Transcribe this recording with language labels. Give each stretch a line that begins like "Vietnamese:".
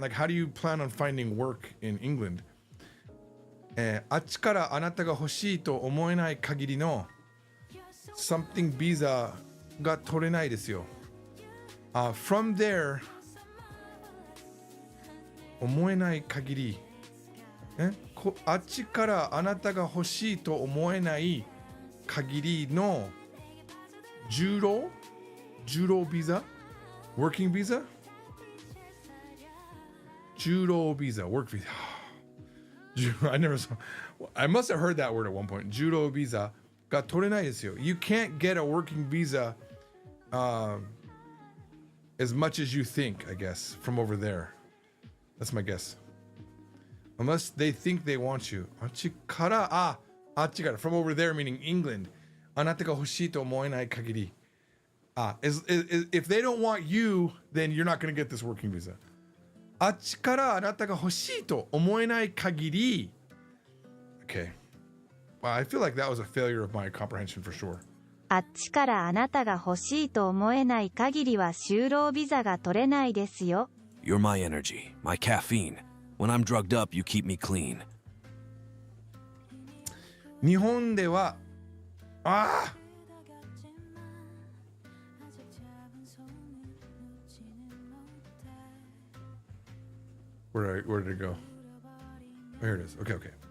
English: Like, how do you plan on finding work in England?
Japanese: あっちからあなたが欲しいと思えない限りの something ビザが取れないですよ。
English: From there,
Japanese: 思えない限り、あっちからあなたが欲しいと思えない限りの就労ビザ
English: working visa 就労ビザ work visa I never saw I must have heard that word at one point
Japanese: 就労ビザが取れないですよ
English: You can't get a working visa as much as you think I guess from over there That's my guess Unless they think they want you
Japanese: あっちからあっちから
English: from over there meaning England
Japanese: あなたが欲しいと思えない限り
English: if they don't want you then you're not going to get this working visa
Japanese: あっちからあなたが欲しいと思えない限り
English: Okay well, I feel like that was a failure of my comprehension for sure
Japanese: あっちからあなたが欲しいと思えない限りは就労ビザが取れないですよ
English: You're my energy, my caffeine. When I'm drugged up, you keep me clean.
Japanese: 日本では
English: Where did it go? Here it is. Okay.